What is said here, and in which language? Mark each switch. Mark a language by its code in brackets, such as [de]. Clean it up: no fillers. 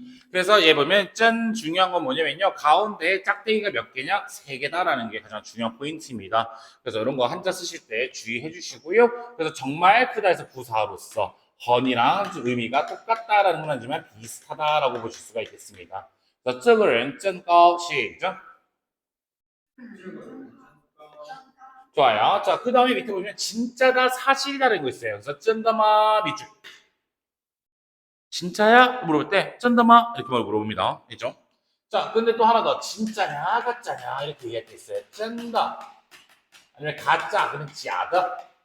[ko] 그래서 얘 보면 짠 중요한 건 뭐냐면요. 가운데 짝대기가 몇 개냐? 3개다라는 게 가장 중요한 포인트입니다. 그래서 이런 거 한자 쓰실 때 주의해 주시고요. 그래서 정말 크다 해서 부사로서 헌이랑 의미가 똑같다라는 건 아니지만 비슷하다라고 보실 수가 있겠습니다. [zh] 그래서 这个人真高 [ko] 시작. 좋아요. 자, 그 다음에 밑에 보면 진짜다 사실이다라는 거 있어요. 그래서 [zh] 真的吗 [ko] 밑줄. 진짜야? 물어볼 때 쩐다마 이렇게 물어봅니다. 됐죠? 자, 근데 또 하나 더 진짜냐 가짜냐 이렇게 얘기할 때 있어요. 쩐다 아니면 가짜 그러면 假的.